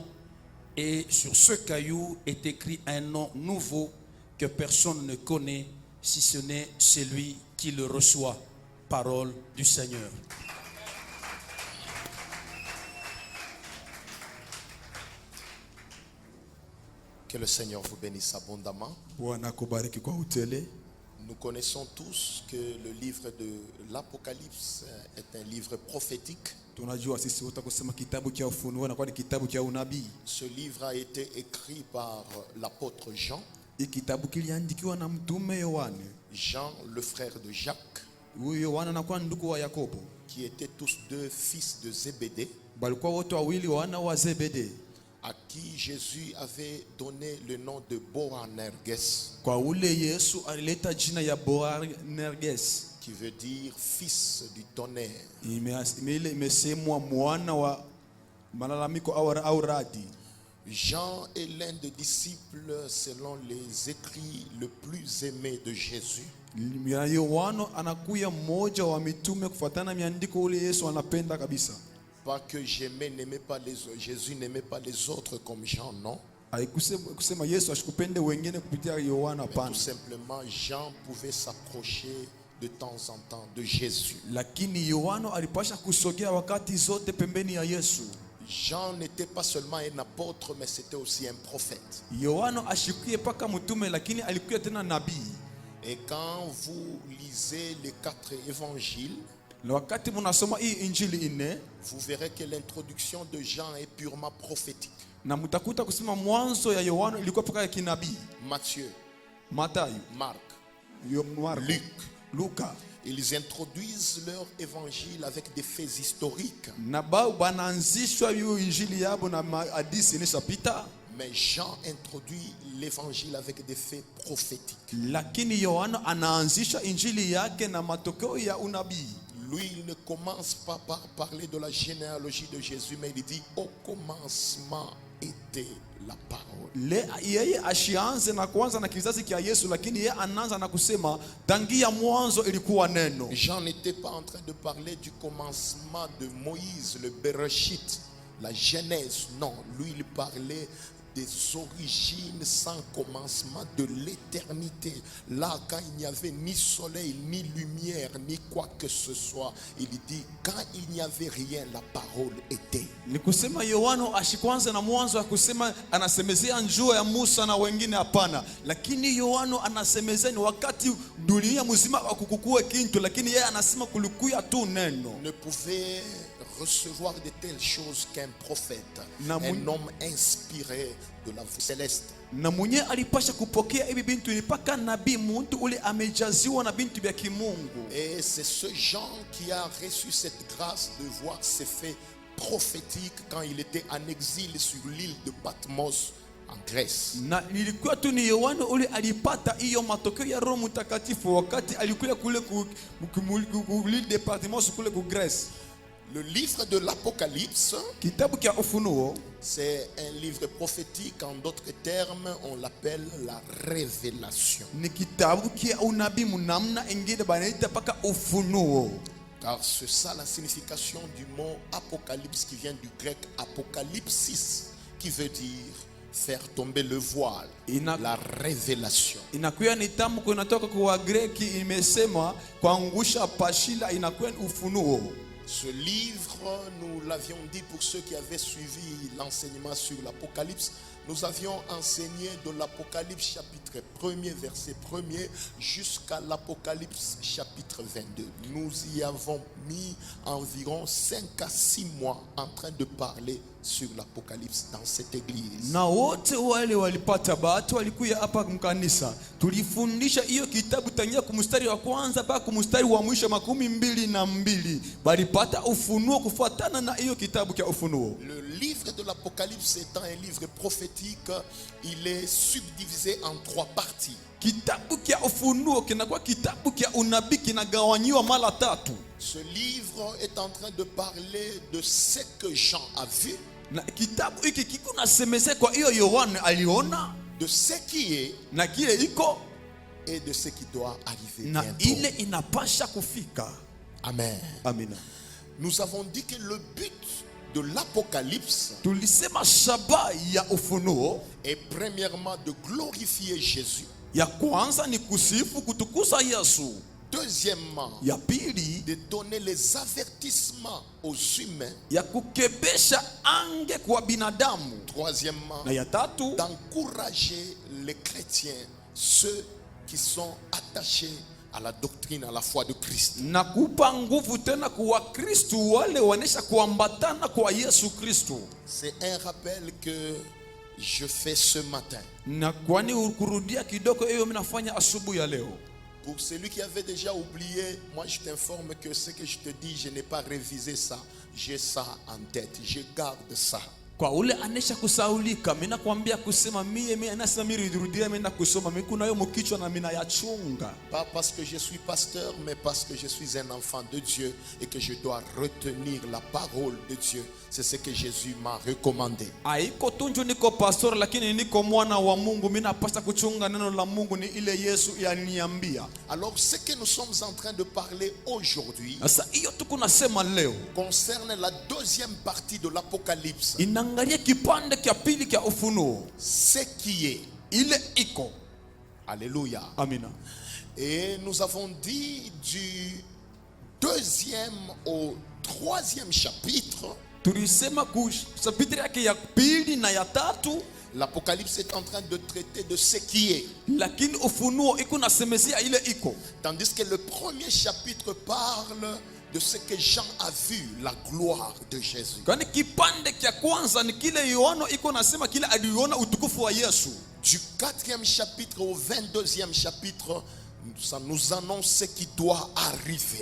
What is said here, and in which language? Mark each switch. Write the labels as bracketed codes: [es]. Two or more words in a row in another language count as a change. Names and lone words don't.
[fr] Et sur ce caillou est écrit un nom nouveau que personne ne connaît, si ce n'est celui qui le reçoit. Parole du Seigneur. Que le Seigneur vous bénisse abondamment. [sw] Bwana akubariki kwa utele. [fr] Nous connaissons tous que le livre de l'Apocalypse est un livre prophétique. [sw] Tunajua sisi wote kusema kitabu cha Ufunuo na kwa ni kitabu cha unabii. [fr] Ce livre a été écrit par l'apôtre Jean. [sw] Hii kitabu kiliandikiwa na mtume Yohane. [fr] Jean, le frère de Jacques, [sw] Huyu Yohana anakuwa ndugu wa Yakobo. [fr] qui étaient tous deux fils de Zébédée, [sw] Balikuwa wote wawili wana wa Zebede. [fr] à qui Jésus avait donné le nom de Boanerges, [sw] Kwa ule Yesu alileta jina ya Boanerges. [fr] qui veut dire fils du tonnerre. [sw] Imesemwa mwana wa malalamiko au radi. [fr] Jean est l'un des disciples, selon les écrits, le plus aimé de Jésus. [sw] Yohana anakuya mmoja wa mitume kufuatana miandiko ule Yesu anapenda kabisa. [fr] Pas que n'aimait pas les autres, Jésus n'aimait pas les autres comme Jean, non. [sw] Kusema Yesu ashikupende wengine kupitia Yohana [fr] Mais [sw] pana. [fr] tout simplement, Jean pouvait s'approcher de temps en temps de Jésus. [sw] Lakini Yohana alipasha kusogea wakati zote pembeni ya Yesu. [fr] Jean n'était pas seulement un apôtre, mais c'était aussi un prophète. [sw] Yohana ashikie paka mtume lakini alikuwa tena nabii. [fr] Et quand vous lisez les 4 évangiles, [sw] Na wakati mnasoma hii injili ine, [fr] vous verrez que l'introduction de Jean est purement prophétique. [sw] na mtakuta kusema mwanzo ya Yohana ilikuwa paka ya kinabii. [fr] Matthieu, [sw] Mathayo, [fr] Marc, [sw] Marko, [fr] Luc, [sw] Luka. [fr] ils introduisent leur évangile avec des faits historiques. [sw] Na bao banaanzishwa hiyo injili yabo na hadithi inashapita. [fr] Mais Jean introduit l'évangile avec des faits prophétiques. [sw] Lakini Yohana anaanzisha injili yake na matokeo ya unabii. [fr] Lui, il ne commence pas par parler de la généalogie de Jésus, mais il dit au commencement était la parole. [sw] Yeye ashianze na kuanza na kizazi kia Yesu, lakini yeye anaanza na kusema tangia mwanzo ilikuwa neno. [fr] Jean n'était pas en train de parler du commencement de Moïse, le Bereshit, la Genèse. Non, lui, il parlait des origines sans commencement de l'éternité. Là, quand il n'y avait ni soleil, ni lumière, ni quoi que ce soit, il dit, quand il n'y avait rien, la parole était. [sw] Ni kusema Yohana ashikwanza na mwanzo akusema anasemezea njua ya Musa na wengine hapana. Lakini Yohana anasemezea ni wakati dunia mzima akukukua kintu, lakini yeye anasema kulikuya tu neno. [fr] Ne pouvait recevoir de telles choses qu'un prophète, [sw] Na [fr] un homme inspiré de la voix céleste. [sw] Na mwenye alipasha kupokea hivi bintu ni paka nabii, mtu ule amejaziwa na bintu vya kimungu. [fr] Et c'est ce Jean qui a reçu cette grâce de voir ces faits prophétiques quand il était en exil sur l'île de Patmos en Grèce. [sw] Na ilikuwa tu ni Yohana ule alipata hiyo matokeo ya Roho Mtakatifu wakati alikuwa kule ku [fr] l'île de Patmos [sw] kule ku Grèce. [fr] Le livre de l'Apocalypse, [sw] Kitabu kia Ufunuo [fr] c'est un livre prophétique. En d'autres termes, on l'appelle la révélation. [sw] ni kitabu kia unabii munamna ingine banaita paka ufunuo. [fr] Car c'est ça la signification du mot apocalypse qui vient du grec apocalypsis, qui veut dire faire tomber le voile, la révélation. [sw] Inakuwa ni tamko inatoka kwa Greki, imesema kuangusha pashila, inakuwa ufunuo. [fr] Ce livre, nous l'avions dit pour ceux qui avaient suivi l'enseignement sur l'Apocalypse, nous avions enseigné de l'Apocalypse chapitre 1er, verset 1er, jusqu'à l'Apocalypse chapitre 22. Nous y avons mis environ 5 à 6 mois en train de parler sur l'Apocalypse dans cette église. [sw] Na wote wale walipata bahati walikuja hapa mkanisa. Tulifundisha hiyo kitabu tangia kumstari wa kwanza mpaka kumstari wa mwisho 22. Walipata ufunuo kufuatana na hiyo kitabu cha Ufunuo. [fr] Le livre de l'Apocalypse étant un livre prophétique, il est subdivisé en 3 parties. [sw] Kitabu cha Ufunuo kinakuwa kitabu cha unabii kinagawanywa mara 3. [fr] Ce livre est en train de parler de ce que Jean a vu, [sw] Na kitabu hiki kiko nasemezea kwa hiyo Yohana aliona, [fr] de ce qui est [sw] na kile iko, [fr] et de ce qui doit arriver [sw] na [fr] bientôt. [sw] ile inapasha kufika. [fr] Amen. [sw] Amina. [fr] Nous avons dit que le but de l'Apocalypse [sw] Tulisema shaba ya Ufunuo [fr] est premièrement de glorifier Jésus. [sw] ya kwanza ni kusifu kutukuza Yesu. [fr] Deuxièmement, [sw] Ya pili [fr] de donner les avertissements aux humains. [sw] ya kukebesha ange kwa binadamu. [fr] Troisièmement, [sw] Na ya tatu [fr] d'encourager les chrétiens, ceux qui sont attachés à la doctrine, à la foi de Christ. [sw] na kupa nguvu tena kwa Kristo wale wanesha kuambatana kwa Yesu Kristo. [fr] C'est un rappel que je fais ce matin. [sw] Na kwani ukurudia kidogo hiyo mimi nafanya asubuhi ya leo. [fr] Pour celui qui avait déjà oublié, moi je t'informe que ce que je te dis, je n'ai pas révisé ça. J'ai ça en tête, je garde ça. [sw] Kwa ule anesha kusaulika, mimi nakwambia kusema mimi anasema mimi rudia mimi kusoma mimi kuna hiyo mkichwa na mimi yachunga. [fr] Pas parce que je suis pasteur, mais parce que je suis un enfant de Dieu et que je dois retenir la parole de Dieu. C'est ce que Jésus m'a recommandé. [sw] Haiko tunju niko pastor lakini niko mwana wa Mungu, mimi napaswa kuchunga neno la Mungu, ni ile Yesu yaniambia. [fr] Alors ce que nous sommes en train de parler aujourd'hui [sw] Sasa hiyo tuko nasema leo [fr] concerne la deuxième partie de l'Apocalypse. [sw] inaangalia kipande cha pili cha Ufunuo, [fr] Ce qui est. [sw] ile iko. [fr] Alléluia. [sw] Amina. [fr] Et nous avons dit du 2e au 3e chapitre, [sw] Tulisema kusapitri yake ya pili na ya tatu, [fr] l'Apocalypse est en train de traiter de ce qui est. [sw] lakini Ufunuo iko nasemezea ile iko. [fr] Tandis que le premier chapitre parle de ce que Jean a vu, la gloire de Jésus. [sw] Kwani kipande cha kwanza ni kile Yohana iko nasema kile aliona utukufu wa Yesu. [fr] Du 4e chapitre au 22e chapitre, ça nous annonce ce qui doit arriver.